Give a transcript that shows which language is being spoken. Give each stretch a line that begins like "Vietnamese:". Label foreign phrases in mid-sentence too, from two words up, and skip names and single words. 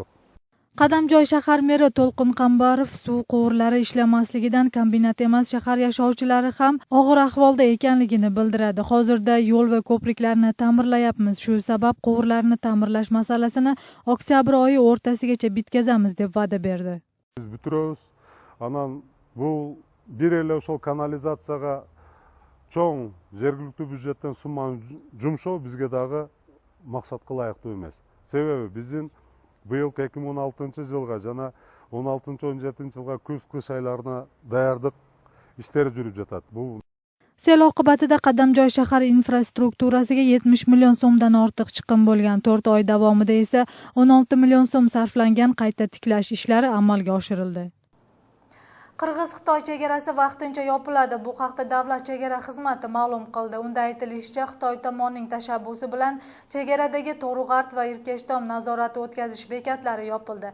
Uzbek: Qadamjoy shahar meri To'lqin Qambarov suv quvurlari ishlamasligidan kombinat emas, shahar yashovchilari ham og'ir ahvolda ekanligini bildiradi. Hozirda yo'l va ko'priklarni ta'mirlayapmiz. Shu sabab quvurlarni ta'mirlash masalasini oktyabr oyi o'rtasigacha bitkazamiz deb va'da berdi. Biz bitiramiz.
Kyrgyz: Anan bu bir ele ошол kanalizatsiyaga cho'ng жергиликтүү бюджеттен сумманы жумшоо бизге дагы максатка ылайыктуу эмес. Себеби биздин быйыл 2016-жылга жана 16-17 жылга күз-кыш айларына даярдык иштери жүрүп жатат. Бул
Uzbek: Sel oqibatida Qadamjoy shahar infrastrukturasiga 70 million so'mdan ortiq chiqim bo'lgan. 4 oy davomida esa 16 million so'm sarflangan qayta tiklash ishlari amalga oshirildi. Qirg'iz-Xitoy chegarasi vaqtincha yopiladi. Bu haqda Davlat chegara xizmati ma'lum qildi. Unda aytilishicha, Xitoy tomonining tashabbusi bilan chegaradagi To'rug'art va Irkeshtom nazorati o'tkazish bekatlari yopildi.